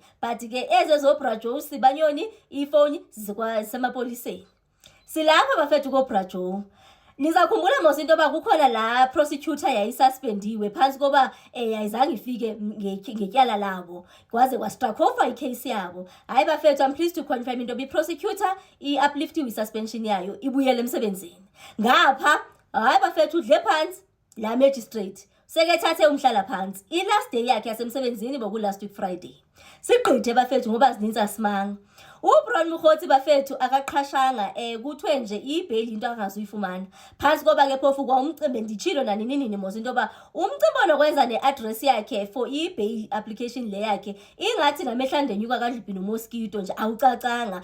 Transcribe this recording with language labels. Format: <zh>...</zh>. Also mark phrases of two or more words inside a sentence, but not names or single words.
<xh>But ke ezezoBrajo uSibanyoni iphone zikwasemapoliseni. Silapha bafethu koBrajo. Nizakhumbula mos into yoba kukhona la prosecutor yayisuspendiwe phansi koba ayizange ifike ngetyala labo kwaze kwastrike off icase yabo. Hayi bafethu,</xh> <en>I'm pleased to confirm</en> <xh>into prosecutor upliftiwe suspension yayo ibuyele emsebenzini. Ngapha hayi bafethu udle phansi la magistrate sekethathe umhlala phansi. I-last day yakhe yasemsebenzini boku-</xh> <en>last week Friday.</en> <xh>Sigqithe bafethu ngoba zininzi asimanga. uBrown Mokgotsi bafethu akaqhashanga kuthiwe nje ibail into angazuyifumana. Phansi koba ke phofu kwa umcimbi nditshilo nini mos into yoba umcimbi onokwenza ne-address yakhe for ibail application le yakhe ingathi namehla ndenyuka kaDliphi noMosquito nje awucacanga.</xh>